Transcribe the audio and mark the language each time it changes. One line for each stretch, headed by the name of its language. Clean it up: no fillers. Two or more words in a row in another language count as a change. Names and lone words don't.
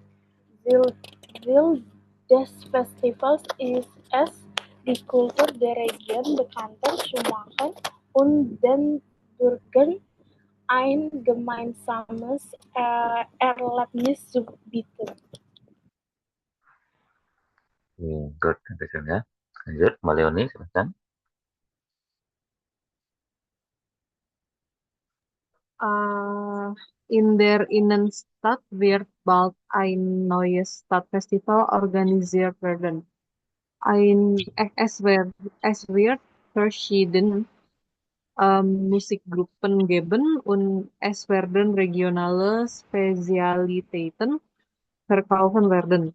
German: Ziel des Festivals ist es, die Kultur der Region bekannter zu machen und den Bürgern ein gemeinsames Erlebnis zu bieten.
Indonesian: Good, Dankeschön ya. Lanjut, Mbak Leonie, silakan.
German: In der Innenstadt wird bald ein neues Stadtfestival organisiert werden. Es wird verschiedene Musikgruppen geben und es werden regionale Spezialitäten verkaufen werden.